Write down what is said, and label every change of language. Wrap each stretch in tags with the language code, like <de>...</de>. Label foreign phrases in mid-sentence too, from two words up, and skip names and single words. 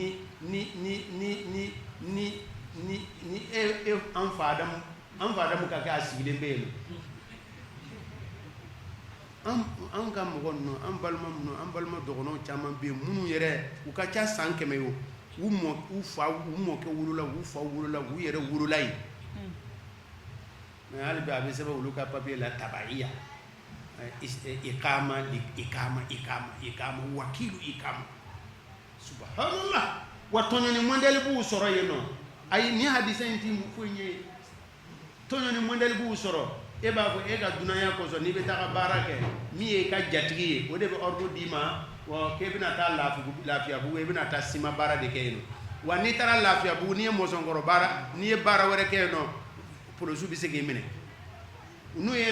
<bm>ni an fa Adamu ka kɛ a sigilen bɛ yen an ka mɔgɔ ninnu an balima dɔgɔnɔw caman bɛ yen minnu yɛrɛ u ka ca san 100 ye u mɔkɛ wolola u fa wolola u yɛrɛ wolola yen mais hali bi a bɛ sɛbɛn olu ka papier la tabaiya ikama wakilu ikama subhanallah wa tɔɲɔni modèle b'u sɔrɔ yen nɔ ayi ni hadisa in ti foyi ye tɔɲɔni modèle b'u sɔrɔ e b'a fɔ e ka dunanya kɔsɔn n'i bɛ taa baara kɛ min ye ka jatigi ye o de bɛ ordre d'i ma wa k'e bɛna taa Lafiyabugu e bɛna taa ciment baara de kɛ yen nɔ wa n'i taara Lafiyabugu n'i ye mɔsɔnkɔrɔ baara n'i ye baara wɛrɛ kɛ yen nɔ polisiw bɛ se k'i minɛ n'u ye</bm>